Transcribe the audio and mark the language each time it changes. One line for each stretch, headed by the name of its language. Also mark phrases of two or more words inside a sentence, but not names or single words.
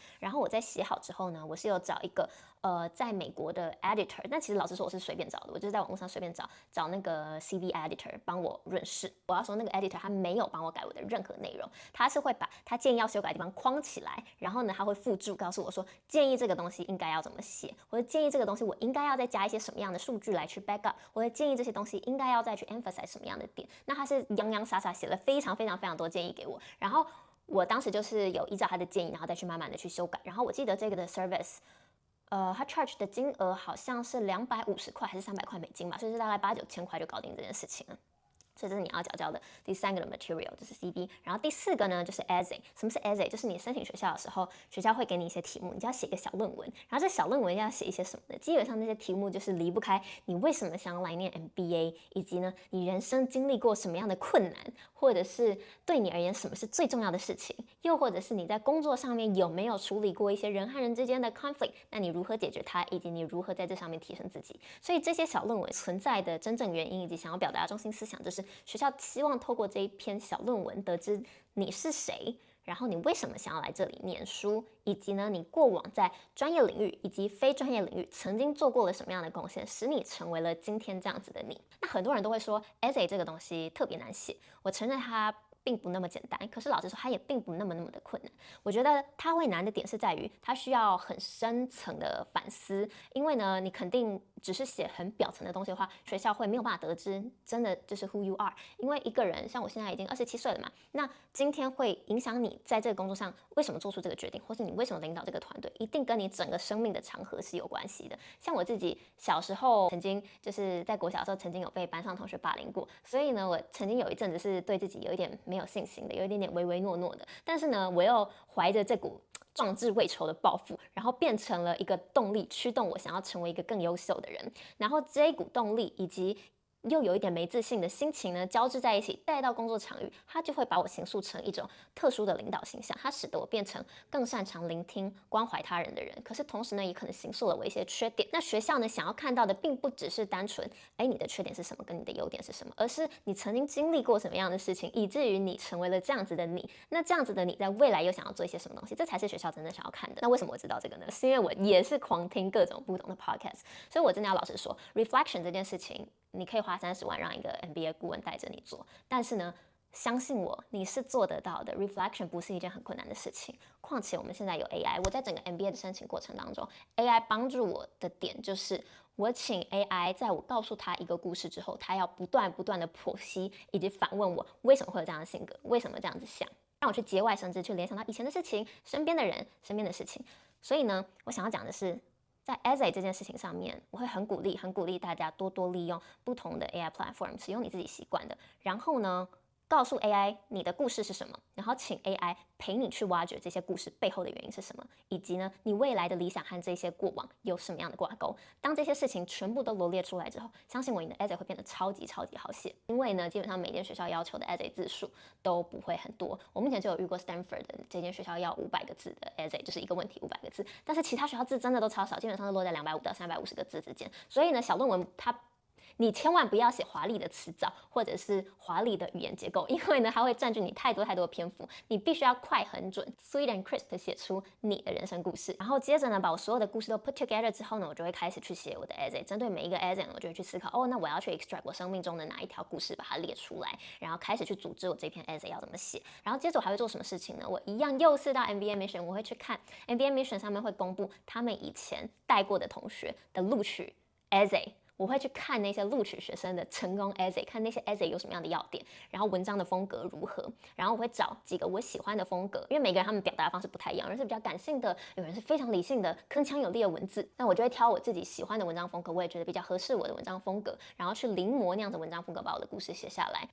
Chinese: 然后我在写好之后呢，我是有找一个在美国的 editor， 但其实老实说我是随便找的，我就是在网络上随便找那个
English: CV editor
Chinese: 帮我润饰。我要说那个 editor 他没有帮我改我的任何内容，他是会把他建议要修改的地方框起来，然后呢他会附注告诉我说建议这个东西应该要怎么写，或者建议这个东西我应该要再加一些什么样的数据来去
English: back up，
Chinese: 或者建议这些东西应该要再去 emphasize 什么样的点。那他是洋洋洒洒写了非常多建议给我，然后我当时就是有依照他的建议，然后再去慢慢的去修改。然后我记得这个的 service，他 charge 的金额好像是250块还是$300吧，所以是大概8、9千块就搞定这件事情了。所以这是你要缴交的第3个的 material， 就是 CB。然后第4个呢就是 essay。什么是 essay？就是你申請學校的時候，學校會給你一些題目，你就要寫一個小論文。然後這小論文要寫一些什麼呢？基本上那些題目就是離不開你為什麼想要來念 MBA， 以及呢你人生經歷過什麼樣的困難，或者是對你而言什麼是最重要的事情，又或者是你在工作上面有沒有處理過一些人和人之間的 conflict， 那你如何解決它，以及你如何在這上面提升自己。所以這些小論文存在的真正原因以及想要表達的中心思想，就是學校希望透過這一篇小論文得知你是誰，然後你為什麼想要來這裡念書，以及呢你過往在專業領域以及非專業領域曾經做過了什麼樣的貢獻，使你成為了今天這樣子的你。那很多人都會說 essay 這個東西特別難寫，我承認它並不那麼簡單，可是老實說它也並不那麼的困難。我覺得它會難的點是在於它需要很深層的反思，因為呢你肯定只是寫很表層的東西的話，學校會沒有辦法得知真的就是
English: who you are。
Chinese: 因為一個人像我現在已經27歲了嘛，那今天會影響你在這個工作上為什麼做出這個決定，或是你為什麼領導這個團隊，一定跟你整個生命的長河是有關係的。像我自己小時候曾經就是在國小的時候曾經有被班上同學霸凌過，所以呢我曾經有一陣子是對自己有一點沒有信心的，有一點點唯唯諾諾的，但是呢我又懷着這股壯志未酬的抱負，然後變成了一個動力，驅動我想要成為一個更優秀的人。然後這一股動力以及又有一點沒自信的心情呢，交織在一起，帶到工作場域，它就會把我形塑成一種特殊的領導形象，它使得我變成更擅長聆聽、關懷他人的人。可是同時呢，也可能形塑了我一些缺點。那學校呢，想要看到的並不只是單純，你的缺點是什麼，跟你的優點是什麼，而是你曾經經歷過什麼樣的事情，以至於你成為了這樣子的你。那這樣子的你，在未來又想要做一些什麼東西，這才是學校真正想要看的。那為什麼我知道這個呢？是因為我也是狂聽各種不同的 podcast， 所以我真的要老實說 ，reflection 這件事情。你可以花30萬讓一個 MBA 顧問帶着你做，但是呢，相信我，你是做得到的。Reflection 不是一件很困難的事情，況且我們現在有 AI， 我在整個 MBA 的申請過程當中 ，AI 幫助我的點就是我請 AI 在我告訴他一個故事之後，他要不斷的剖析以及反問我為什麼會有這樣的性格，為什麼這樣子想，讓我去節外生枝，去聯想到以前的事情、身邊的人、身邊的事情。所以呢，我想要講的是，在 essay 這件事情上面，我會很鼓勵大家多利用不同的
English: AI platform，
Chinese: 使用你自己習慣的。然後呢，告訴 AI 你的故事是什麼，然後請 AI 陪你去挖掘這些故事背後的原因是什麼，以及呢，你未來的理想和這些過往有什麼樣的掛鈎。當這些事情全部都羅列出來之後，相信我，你的 essay 會變得超級好寫。因為呢，基本上每間學校要求的 essay 字數都不會很多。我目前就有遇過 Stanford 的這間學校要500個字的 essay， 就是一個問題500個字，但是其他學校字真的都超少，基本上是落在250到350個字之間。所以呢，小論文你千萬不要寫華麗的詞藻或者是華麗的語言結構，因為呢，它會佔據你太多的篇幅。你必須要快很準 ，
English: sweet and crisp
Chinese: 的寫出你的人生故事。然後接着呢，把我所有的故事都
English: put together
Chinese: 之後呢，我就會開始去寫我的 essay。針對每一個 essay，我就會去思考，那我要去 extract 我生命中的哪一條故事，把它列出來，然後開始去組織我這篇 essay 要怎麼寫。然後接着我還會做什麼事情呢？我一樣又是到 MBA Mission， 我會去看 MBA Mission 上面會公布他們以前帶過的同學的錄取 essay。我會去看那些錄取學生的成功 essay， 看那些 essay 有什麼樣的要點，然後文章的風格如何，然後我會找幾個我喜歡的風格，因為每個人他們表達的方式不太一樣，有人是比較感性的，有人是非常理性的，鏗鏘有力的文字，那我就會挑我自己喜歡的文章風格，我也覺得比較合適我的文章風格，然後去臨摹那樣的文章風格，把我的故事寫下來。